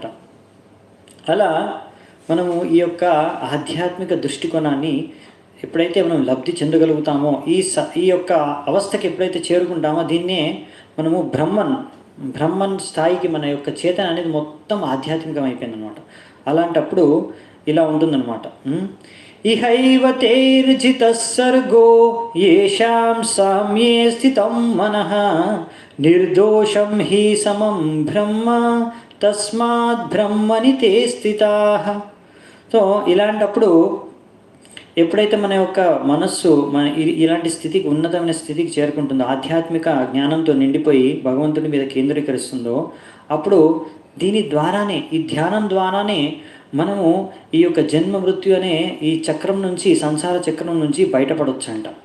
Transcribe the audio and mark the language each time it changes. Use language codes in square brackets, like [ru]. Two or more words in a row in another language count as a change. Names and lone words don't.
[te] అలా మనము ఈ యొక్క ఆధ్యాత్మిక దృష్టికోణాన్ని ఎప్పుడైతే మనం లబ్ధి చెందగలుగుతామో, ఈ యొక్క అవస్థకి ఎప్పుడైతే చేరుకుంటామో దీన్నే మనము బ్రహ్మన్ స్థాయికి మన యొక్క చేతన అనేది మొత్తం ఆధ్యాత్మికం అయిపోయిందనమాట. అలాంటప్పుడు ఇలా ఉంటుందన్నమాట. [sa] ఇహైవ తేర్జిత సర్గో యేషాం సామ్యే స్థితం మనః నిర్దోషం హి సమం బ్రహ్మ తస్మాత్ బ్రహ్మని తే స్థితాః. [te] సో ఇలాంటప్పుడు ఎప్పుడైతే మన యొక్క మనస్సు ఇలాంటి స్థితికి, ఉన్నతమైన స్థితికి చేరుకుంటుందో, ఆధ్యాత్మిక జ్ఞానంతో నిండిపోయి భగవంతుని మీద కేంద్రీకరిస్తుందో, అప్పుడు దీని ద్వారానే, ఈ ధ్యానం ద్వారానే మనము ఈ యొక్క జన్మ మృత్యు అనే ఈ చక్రం నుంచి, సంసార చక్రం నుంచి బయటపడొచ్చంట.